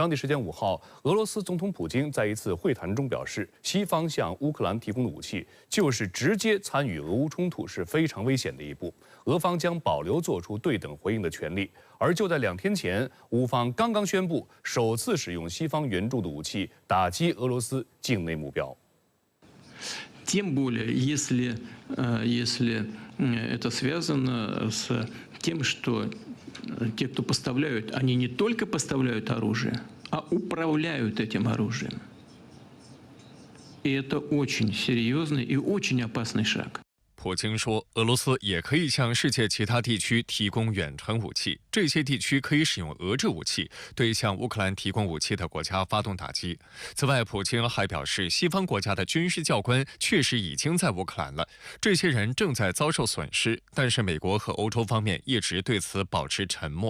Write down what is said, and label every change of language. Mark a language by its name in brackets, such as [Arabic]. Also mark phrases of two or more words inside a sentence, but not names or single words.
[Chinese] 当地时间5号，俄罗斯总统普京在一次会谈中表示，西方向乌克兰提供的武器就是直接参与俄乌冲突，是非常危险的一步。俄方将保留做出对等回应的权利。而就在2天前，乌方刚刚宣布首次使用西方援助的武器打击俄罗斯境内目标。 [Russian] Тем более, если это связано с тем, что те, кто поставляют, они не только поставляют оружие, а управляют этим оружием. И это очень серьезный и очень опасный шаг. [Chinese] 普京说，俄罗斯也可以向世界其他地区提供远程武器，这些地区可以使用俄制武器对向乌克兰提供武器的国家发动打击。此外，普京还表示，西方国家的军事教官确实已经在乌克兰了，这些人正在遭受损失，但是美国和欧洲方面一直对此保持沉默。